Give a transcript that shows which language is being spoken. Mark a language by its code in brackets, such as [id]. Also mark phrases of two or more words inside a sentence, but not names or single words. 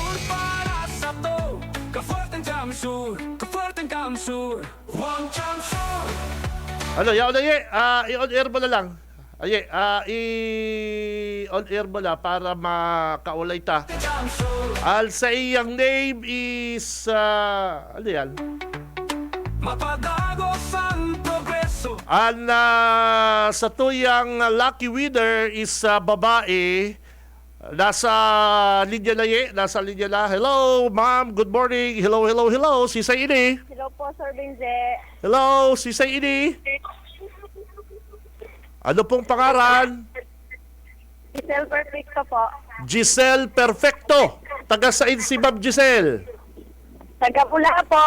[bik] Ano, yaw na i-on air mo na lang. I-on air mo na para makaulay ta. Al sa iyang [en] name is, [bik] ano yan? Mapadagos ang progreso. Ang sa tuyang [en] lucky winner [bik] is babae. Nasa linya na. [en] Hello, ma'am. Good morning. Hello. [bik] Sisay ini. Hello po, Sir Benje. Hello, Sisay ini. [tl] Ano pong pangalan? [bik] Giselle Perfecto po. Giselle Perfecto. [tl] Taga saan si Ma'am Giselle? Taga Bula po.